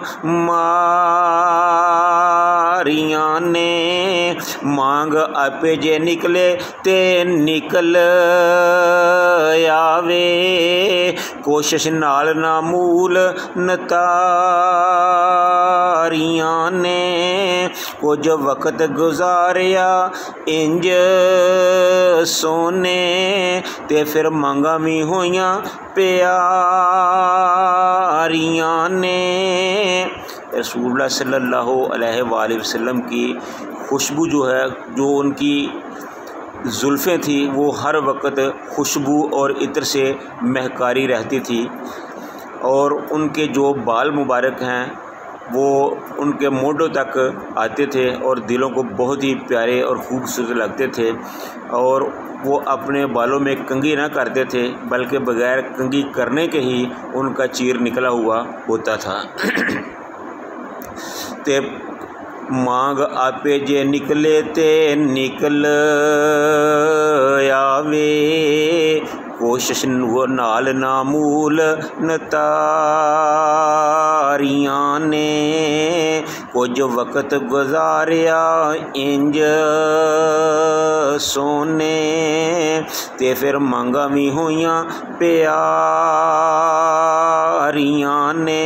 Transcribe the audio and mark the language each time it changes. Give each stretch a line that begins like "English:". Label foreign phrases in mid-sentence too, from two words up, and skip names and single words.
Punjabi: ਮਾਰੀਆਂ ਨੇ ਮਾਂਗ ਆਪੇ ਜੇ ਨਿਕਲੇ ਤੇ ਨਿਕਲ ਆਵੇ ਕੋਸ਼ਿਸ਼ ਨਾਲ ਨਾ ਮੂਲ ਨਤਾਰੀਆਂ ਨੇ ਕੁਛ ਵਕਤ ਗੁਜ਼ਾਰਿਆ ਇੰਜ ਸੋਨੇ ਤੇ ਫਿਰ ਮੰਗਾ ਭੀ ਹੋਈਆਂ ਪਿਆਰੀਆਂ ਨੇ।
Urdu: रसूलुल्लाह
Arabic: صلى الله عليه وسلم
Urdu: کی خوشبو جو ہے، جو ان کی زلفیں تھی، وہ ہر وقت خوشبو اور عطر سے مہکاری رہتی تھی اور ان کے جو بال مبارک ہیں وہ ان کے موڈھوں تک آتے تھے اور دلوں کو بہت ہی پیارے اور خوبصورت لگتے تھے. اور وہ اپنے بالوں میں کنگھی نہ کرتے تھے بلکہ بغیر کنگھی کرنے کے ہی ان کا چیر نکلا ہوا ہوتا تھا.
Punjabi: ਤੇ ਮਾਂਗ ਆਪੇ ਜੇ ਨਿਕਲੇ ਤੇ ਨਿਕਲ ਆਵੇ ਕੋਸ਼ਿਸ਼ ਵੋ ਨਾਲ ਨਾਮੂਲ ਨਤਾਰੀਆਂ ਨੇ ਕੁਛ ਵਕਤ ਗੁਜ਼ਾਰਿਆ ਇੰਜ ਸੋਨੇ ਤੇ ਫਿਰ ਮੰਗਾ ਭੀ ਹੋਈਆਂ ਪਿਆਰੀਆਂ ਨੇ।